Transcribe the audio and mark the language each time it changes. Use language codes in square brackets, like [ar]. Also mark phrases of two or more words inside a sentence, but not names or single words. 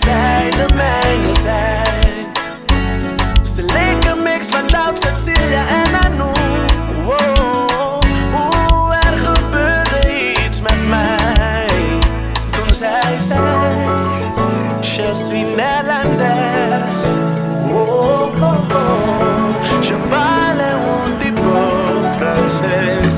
[nl] Zij de mijne zijn. Ze leek een mix van Doubt, Cecilia en Anou. Wow, er gebeurde iets met mij toen zij zei [fr] je suis néerlandaise. Je parle un petit peu Franses.